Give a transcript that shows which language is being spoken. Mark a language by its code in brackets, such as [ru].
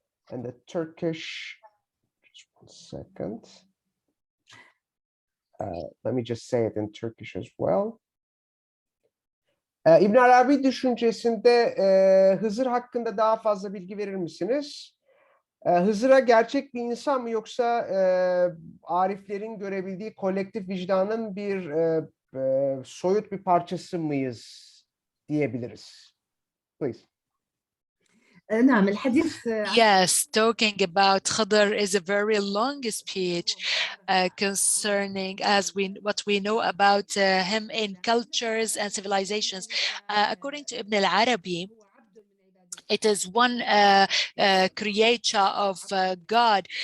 [en] And the Turkish, just 1 second. Let me just say it in Turkish as well. [tr] İbn Arabi düşüncesinde Hızır hakkında daha fazla bilgi verir misiniz? Hızır'a gerçek bir insan mı, yoksa ariflerin görebildiği kolektif vicdanın bir soyut bir parçası mıyız diyebiliriz? [en] Please. [ar] نعم الحديث [en] Yes, talking about Khidr is a very long speech concerning what we know about him in cultures and civilizations. According to Ibn al-Arabi, it is one creature of God.